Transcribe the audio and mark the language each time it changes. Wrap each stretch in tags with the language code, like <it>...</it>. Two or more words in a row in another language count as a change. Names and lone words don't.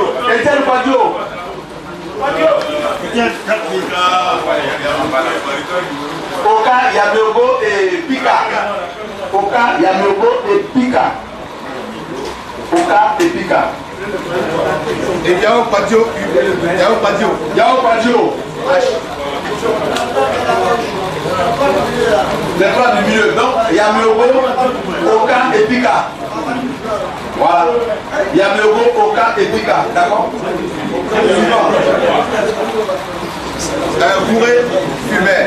<fr>Etienne Padio. Oka, Yameogo et Pika. Oka, Yameogo et Pika. Oka et Pika. Et Yao Padio. Yao Padio. Yao Padio. Les trois du milieu. Donc, Yameogo, Oka et Pika. Voilà. Yameogo, Oka et Pika. D'accord? Bourré Fulbert.</fr>